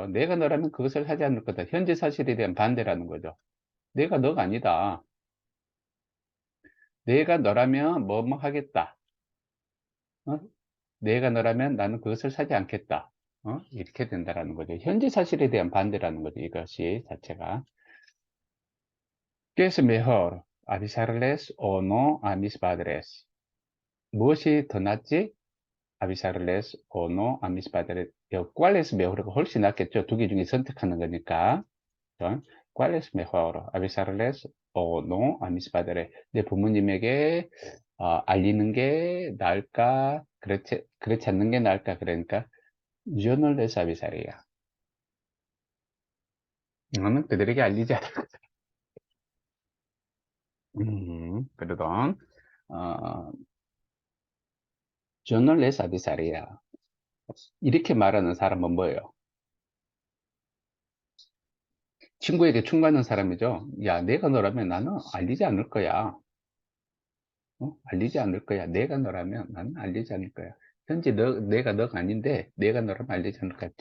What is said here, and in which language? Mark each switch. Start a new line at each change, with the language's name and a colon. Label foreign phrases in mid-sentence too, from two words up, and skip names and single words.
Korean: 내가 너라면 그것을 하지 않을 거다. 현재 사실에 대한 반대라는 거죠. 내가 너가 아니다. 내가 너라면 뭐뭐 하겠다. 어? 내가 너라면 나는 그것을 사지 않겠다. 이렇게 된다라는 거죠. 현재 사실에 대한 반대라는 거죠. 이것이 자체가.
Spanish: ¿Qué es mejor? ¿Avisarles o no a mis padres?
Korean: 무엇이 더 낫지?
Spanish: avisarles o no a mis padres. ¿Cuál es mejor?
Korean: 훨씬 낫겠죠. 두 개 중에 선택하는 거니까.
Spanish: ¿Cuál es mejor? ¿Avisarles o no a mis padres?
Korean: 내 부모님에게 알리는 게 나을까? 그렇지 않는 게 나을까? 그러니까
Spanish: yo no les avisaría.
Korean: 나는 그들에게 알리지 않을 거다. perdón. 어,
Spanish: yo no les avisaría.
Korean: 이렇게 말하는 사람은 뭐예요? 친구에게 충고하는 사람이죠. 야, 내가 너라면 나는 알리지 않을 거야. 알리지 않을 거야. 내가 너라면 나는 알리지 않을 거야. 현재 내가 너가 아닌데 내가 너라면 알리지 않을 거야.